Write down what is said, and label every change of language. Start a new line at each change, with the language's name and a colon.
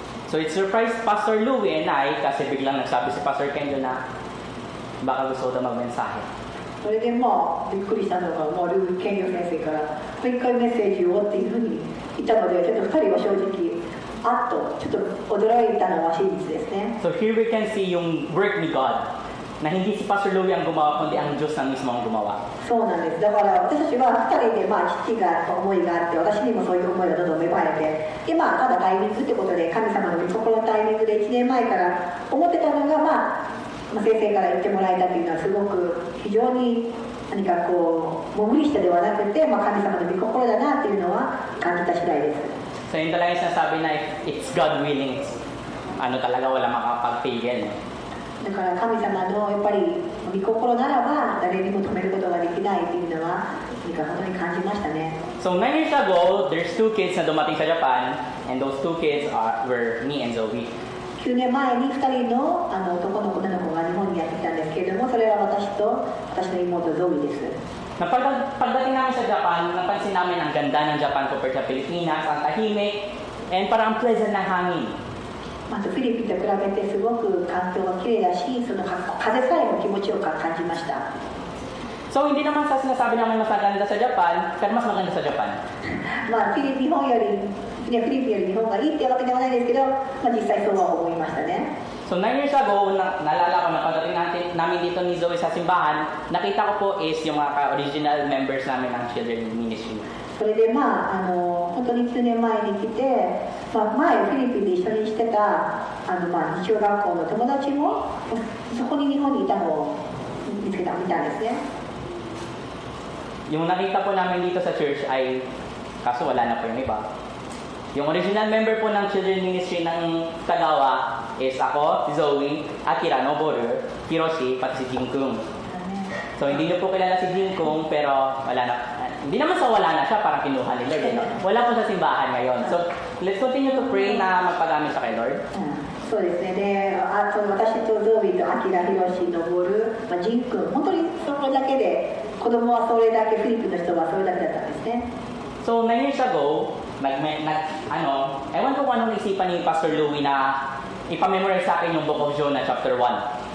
English: So it surprised Pastor Louie and I
Filipino: kasi biglang nagsabi si Pastor Kenjo na baka gusto ko magmensahe.
Japanese: それでびっくりしたのがルー健吾先生からもう一回メッセージをっていうふうに言ったので、ちょっと2人は正直ちょっと驚いたのは真実ですね。
English: So here we can see
Filipino: yung work ni God na hindi si Pastor Louie ang gumawa kundi ang Diyos ang mismo ang gumawa.
Japanese: そうなんです。だから私たちは2人で父が思いがあって、私にもそういう思いがどんどん芽生えて、でただタイミングってことで神様の御心のタイミングで1年前から思ってたのが先生から言ってもらえたというのはすごく非常に何かもう無理してではなくて、神様の御心だなというのは感じた次第です。
Filipino: So yun talaga yung sinasabi na
English: it's God willing,
Filipino: talaga wala makapagpigil.
Japanese: だから神様のやっぱり御心ならば誰にも止めることができないというのは何か本当に感じましたね。
English: So 9 years ago, there's 2 kids
Filipino: na dumating sa
English: Japan and those 2 kids were me and Zoe.
Japanese: 9年前に2人の男の子女の子が日本にやってきたんですけれども、それは私と私の妹ゾイです。
Filipino: Pagdating namin sa Japan, napansin namin ang ganda ng Japan compared sa Pilipinas, ang tahimik, and parang ang pleasant ng hangin.
Japanese: まずフィリピンと比べてすごく環境が綺麗だし、その風さえも気持ちよく感じました。
Filipino: So hindi naman sa sinasabi namin mas maganda sa Japan, pero mas maganda sa Japan.
Japanese: フィリピンより日本がいいってわけではないですけど、実際そうは思いましたね。
Filipino: So 9 years ago, naalala ko na pagdating namin dito ni Zoe sa simbahan, nakita ko po is yung mga original members namin ng Children Ministry.
Japanese: それで本当に9年前に来て、前フィリピンで一緒にしてた日曜学校の友達もそこに日本にいたのを見たんですね。
Filipino: Yung nakita po namin dito sa church ay, kaso wala na po yung iba. Yung original member po ng Children Ministry ng Tagawa is ako, si Zoe, Akira, Noboru, Hiroshi, pati si Jinkung. So hindi niyo po kilala si Jinkung, pero wala na. Hindi naman sa wala na siya, parang kinuha ni Lord. No? Wala po sa simbahan ngayon. So
English: let's continue to pray
Filipino: na magpagamit siya kay Lord.
Japanese: そうですね。で、その私とゾービーとアキラ、ヒロシ、ノボル、ジン君、本当にそれだけで、子供はそれだけ、フィリピンの人はそれだけだったんですね。
Filipino: So 9 years ago, ewan ko kung anong isipan ni Pastor Louie na ipamemorize sa akin yung Book of Jonah chapter 1.